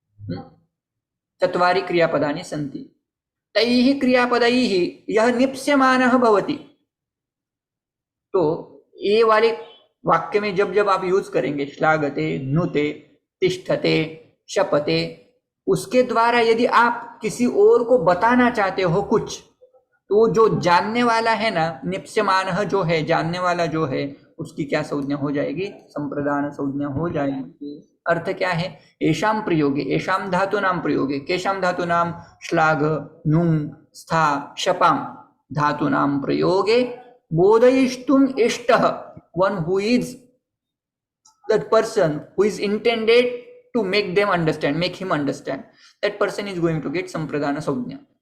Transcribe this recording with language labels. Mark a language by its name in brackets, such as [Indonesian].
[Sanskrit] चत्वारि क्रियापदानि सन्ति। तैः क्रियापदैः यः निप्स्यमानः भवति, [Hindi] तो ये वाले वाक्य में जब जब आप यूज करेंगे श्लाघते, नुते, तिष्ठते, शपते, उसके द्वारा यदि आप किसी और को बताना चाहते हो कुछ, तो जो जानने वाला है ना, निप्स्यमानः जो है, जानने वाला जो है, उसकी क्या संज्ञा हो जाएगी? संप्रदान संज्ञा हो जाएगी। अर्थ क्या है? [Sanskrit] एषां प्रयोगे, एषां धातूनां प्रयोगे, केषां धातूनां? श्लाघ, नुं, स्था, शपां धातूनां प्रयोगे बोधयिष्टुम् इष्टः, [English] one who is that person who is intended to make them understand, make him understand, that person is going to get sampradana संज्ञा.